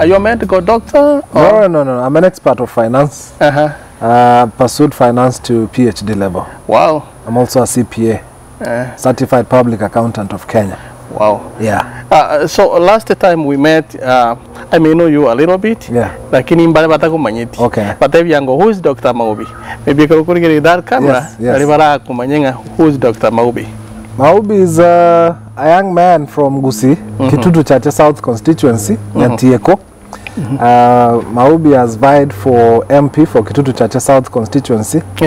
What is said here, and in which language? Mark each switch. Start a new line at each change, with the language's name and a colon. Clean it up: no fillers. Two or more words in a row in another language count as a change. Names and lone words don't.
English: Are you a medical doctor? Or? No. I'm an expert of finance. Pursued finance to PhD level. Wow. I'm also a CPA, Certified Public Accountant of Kenya. Wow. Yeah. So last time we met, I may know you a little bit. Yeah.
Gusii: Lakini mbale bataku manyeti.
English: Okay. But if you go, who is Dr. Maubi? Maybe you can get that camera. Yes. Who is Dr. Maubi? Maubi is a young man from Gusii, Kitutu Chache South constituency, Tieko. Maubi has vied for MP for Kitutu Chache South constituency.